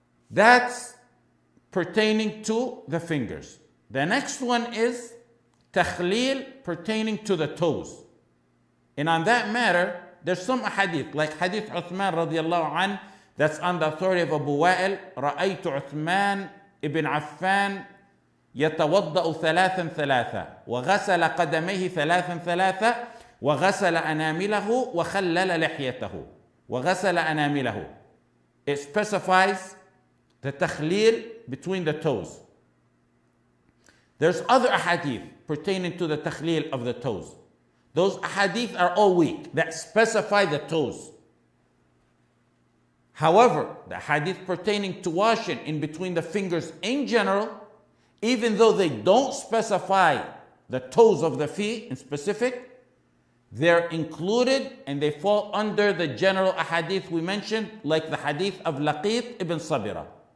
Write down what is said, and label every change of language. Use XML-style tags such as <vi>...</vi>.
<en>That's pertaining to the fingers. The next one is takhleel pertaining to the toes. And on that matter, there's some hadith, like hadith Uthman radiallahu anh, that's on the authority of Abu Wa'il.</en> <ar>رَأَيْتُ عُثْمَانَ ibn Affan يتوضأ ثلاثا ثلاثا وغسل قدميه ثلاثا ثلاثا وغسل أنامله وخلل لحيته وغسل أنامله.</ar> <en>It specifies the takhleel between the toes. There's other ahadith pertaining to the takhleel of the toes. Those ahadith are all weak that specify the toes. However, the hadith pertaining to washing in between the fingers in general, even though they don't specify the toes of the feet in specific, they're included and they fall under the general ahadith we mentioned, like the hadith of Laqit ibn Sabira.</en>